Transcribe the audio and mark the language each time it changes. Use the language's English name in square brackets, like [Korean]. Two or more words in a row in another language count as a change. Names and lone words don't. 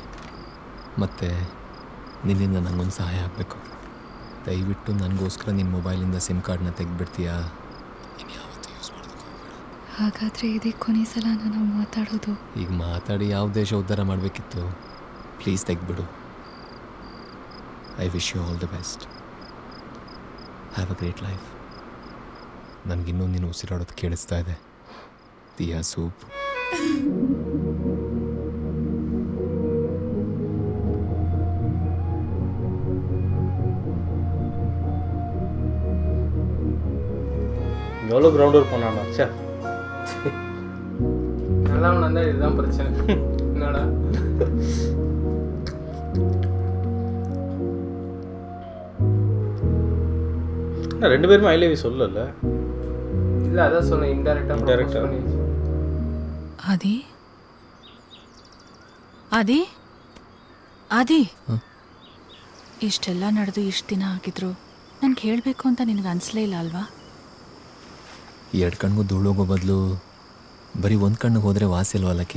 [Kannada] ಮತ್ತು ನಿನ್ನಿಂದ ನನಗೊಂದು ಸಹಾಯ ಆಗಬೇಕು. ದಯವಿಟ್ಟು ನನಗೋಸ್ಕರ ನಿನ್ನ ಮೊಬೈಲಿಂದ [English] SIM card [Kannada] ತೆಗೆದುಬಿಡ್ತೀಯಾ? ಇನ್ಯಾವತ್ತೂ ಯೂಸ್ ಮಾಡೋದಕ್ಕೆ ಹೋಗಬೇಡ. ಹಾಗಾದರೆ ಇದೇ ಕೊನೆ ಸಲ ನಾವು ಮಾತಾಡೋದು. ಈಗ ಮಾತಾಡಿ ಯಾವ ದೇಶ ಉದ್ಧಾರ ಮಾಡಬೇಕಿತ್ತು? ಪ್ಲೀಸ್ ತೆಗೆದ್ಬಿಡು. [English] I wish you all the best. Have a great life. [Kannada] ನನಗಿನ್ನೂ ನೀನು ಉಸಿರಾಡೋದು ಕೇಳಿಸ್ತಾ ಇದೆ. ದಿಯಾ ಸೂಪ್. [Tamil] எவ்வளோ [English] ground work [Tamil] பண்ணாடா? சே, நல்லா வந்தா இதுதான் பிரச்சனை. என்னடா நான் 2 பேருமே [English] I love you [Tamil] சொல்லல. இல்லை, அதான் சொன்னேன், இன்டெரக்டா. [Kannada] ಆದಿ, ಆದಿ, ಆದಿ, ಇಷ್ಟೆಲ್ಲ ನಡೆದು ಇಷ್ಟು ದಿನ ಆಗಿದ್ರು ನನಗೆ ಹೇಳಬೇಕು ಅಂತ ನಿನಗೆ ಅನಿಸ್ಲೇ ಇಲ್ಲ ಅಲ್ವಾ? 2 ಕಣ್ಣಿಗೂ ಧೂಳೋಗೋ ಬದಲು ಬರೀ 1 ಕಣ್ಣಿಗೆ ಹೋದರೆ ವಾಸಿ ಇಲ್ವಲ್ಲಕ್ಕಿ?